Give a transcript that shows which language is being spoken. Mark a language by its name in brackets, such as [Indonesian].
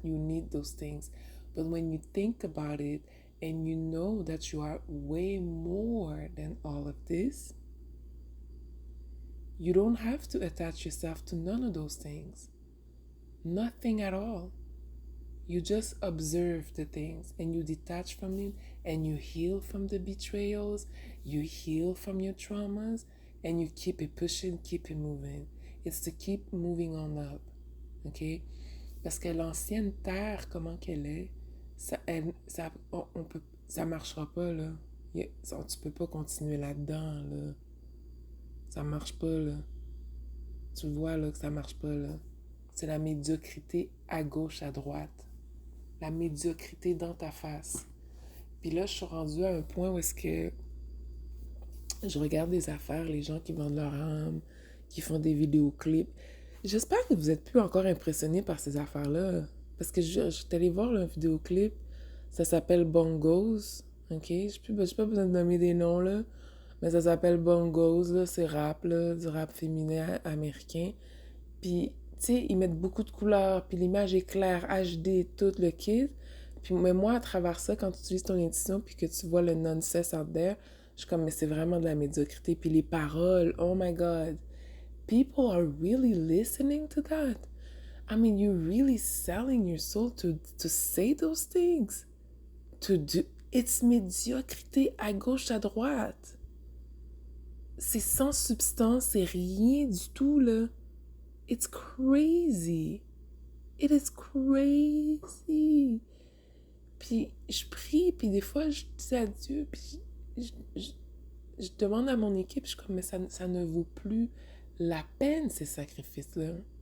[English] You need those things. But when you think about it and you know that you are way more than all of this, you don't have to attach yourself to none of those things. Nothing at all. You just observe the things and you detach from it and you heal from the betrayals, you heal from your traumas, and you keep it pushing, keep it moving. It's to keep moving on up. OK? [French] Parce que l'ancienne terre, comment qu'elle est, ça marchera pas, là. Tu peux pas continuer là-dedans, là. Ça marche pas, là. Tu vois, là, que ça marche pas, là. C'est la médiocrité à gauche, à droite. La médiocrité dans ta face. Puis là, je suis rendue à un point où est-ce que je regarde des affaires, les gens qui vendent leur âme, qui font des vidéoclips. J'espère que vous êtes plus encore impressionnés par ces affaires-là. Parce que je suis allée voir un vidéoclip, ça s'appelle Bongos, ok? J'ai pas besoin de nommer des noms, là. Mais ça s'appelle Bongos, là, c'est rap, là, du rap féminin américain. Puis, tu sais, ils mettent beaucoup de couleurs, puis l'image est claire, HD, tout le kit. Puis, mais moi, à travers ça, quand tu utilises ton édition, puis que tu vois le nonsense [English] out there, [French] je suis comme, mais c'est vraiment de la médiocrité. Puis les paroles, [English] oh my God. People are really listening to that. I mean, you're really selling your soul to say those things. To do... [French] It's médiocrité à gauche, à droite. C'est sans substance, c'est rien du tout, là. [English] It's crazy. It is crazy. [French] Puis je prie, puis des fois je dis à Dieu, puis je, je, je demande à mon équipe, je suis comme, mais ça ne vaut plus la peine, ces sacrifices-là.